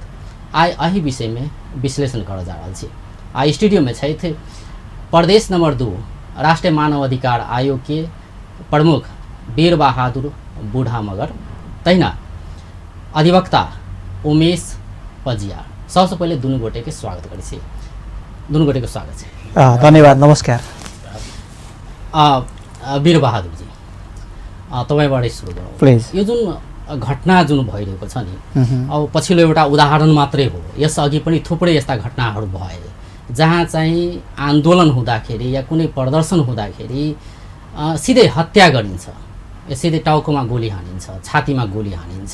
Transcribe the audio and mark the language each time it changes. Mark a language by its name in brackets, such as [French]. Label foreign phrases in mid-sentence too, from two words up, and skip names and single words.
[Maithili] आइ एहि विषय में विश्लेषण करऽ जा रहल छी। आइ स्टूडियो में छथि प्रदेश नंबर 2 राष्ट्रीय मानव अधिकार आयोग के प्रमुख वीर बहादुर बूढ़ा मगर, तहिना अधिवक्ता उमेश पजियार। सबसे पहले दुनू गोटे के स्वागत करै छी। दुनू गोटे के स्वागत छै। धन्यवाद, नमस्कार। [Nepali] वीर बहादुर जी तपाईबाट सुरु गरौँ प्लिज। यो जुन घटना जुन भइरहेको छ नि, अब पछिल्लो एउटा उदाहरण मात्रै हो। यस अघि पनि थुप्रै यस्ता घटनाहरू भए जहाँ चाहिँ आन्दोलन हुँदाखेरि या कुनै प्रदर्शन हुँदाखेरि सिधै हत्या गरिन्छ, सिधै टाउकोमा गोली हानिन्छ, छातीमा गोली हानिन्छ।